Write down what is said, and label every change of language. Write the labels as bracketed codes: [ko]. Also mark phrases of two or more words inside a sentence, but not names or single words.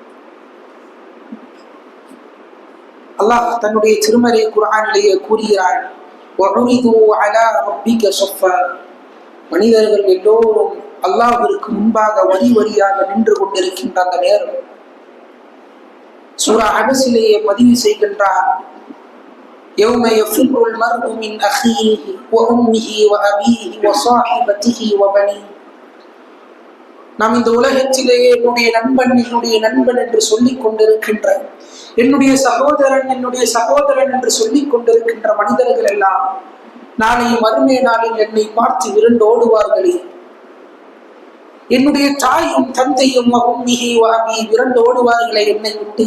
[ta] அல்லாஹ் தன்னுடைய திருமறை குர்ஆனிலேயே கூறுகிறார், மனிதர்கள் எல்லோரும் அல்லாஹ்விற்கு முன்பாக வரி வரியாக நின்று கொண்டிருக்கின்ற அந்த நேரம் சூரா அபஸிலேயே பதிவு செய்கின்றார், [ar] يوم يفر المرء من أخيه وأمه وأبيه وصاحبته وبنيه. [ta] நாம் இந்த உலகத்திலேயே என்னுடைய நண்பன் என்று சொல்லிக் கொண்டிருக்கின்ற, என்னுடைய சகோதரன் என்று சொல்லிக் கொண்டிருக்கின்ற மனிதர்கள் எல்லாம் நாளை மறுமை நாளில் என்னை பார்த்து விரண்டு ஓடுவார்களே. என்னுடைய தாயும் தந்தையும் விரண்டு ஓடுவார்களே என்னை விட்டு.